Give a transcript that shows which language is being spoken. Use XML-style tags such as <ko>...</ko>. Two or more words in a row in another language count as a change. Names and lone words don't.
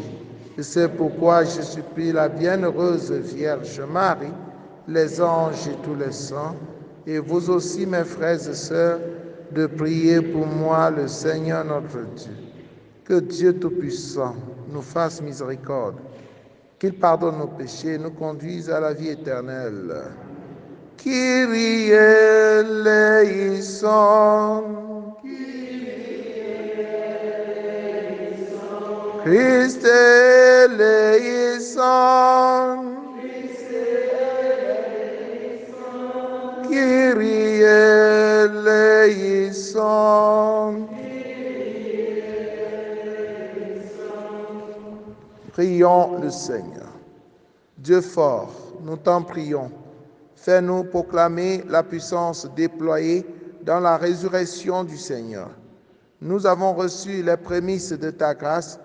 <fr>Et c'est pourquoi je supplie la bienheureuse Vierge Marie, les anges et tous les saints, et vous aussi, mes frères et sœurs, de prier pour moi le Seigneur notre Dieu. Que Dieu Tout-Puissant nous fasse miséricorde, qu'il pardonne nos péchés et nous conduise à la vie éternelle.</fr> <el>Κύριε ἐλέησον. Χριστὲ ἐλέησον. Κύριε ἐλέησον.</el> <fr>Prions le Seigneur. Dieu fort, nous t'en prions. Fais-nous proclamer la puissance déployée dans la résurrection du Seigneur. Nous avons reçu les prémices de ta grâce.</fr>